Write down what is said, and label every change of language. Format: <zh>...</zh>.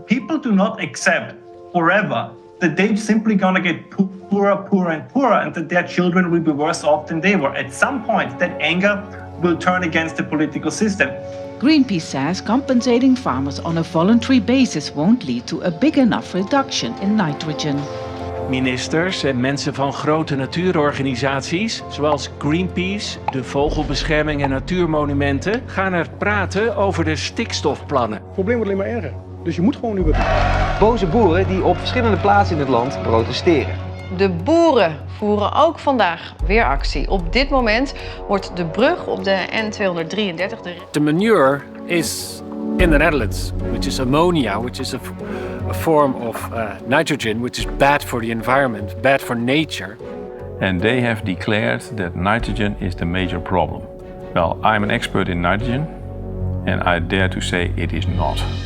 <en>People do not accept forever that they're simply gonna get poorer, poorer, and poorer, and that their children will be worse off than they were. At some point, that anger will turn against the political system. Greenpeace says compensating farmers on a voluntary basis won't lead to a big enough reduction in nitrogen.</en> <nl>Ministers en mensen van grote natuurorganisaties, zoals Greenpeace, de Vogelbescherming en Natuurmonumenten, gaan er praten over de stikstofplannen. Het probleem wordt alleen maar erger, dus je moet gewoon nu wat doen. Boze boeren die op verschillende plaatsen in het land protesteren. De boeren voeren ook vandaag weer actie. Op dit moment wordt de brug op de N233...</nl> <en>The manure is in the Netherlands, which is ammonia, which is a form of nitrogen, which is bad for the environment, bad for nature. And they have declared that nitrogen is the major problem. Well, I'm an expert in nitrogen, and I dare to say it is not.</en>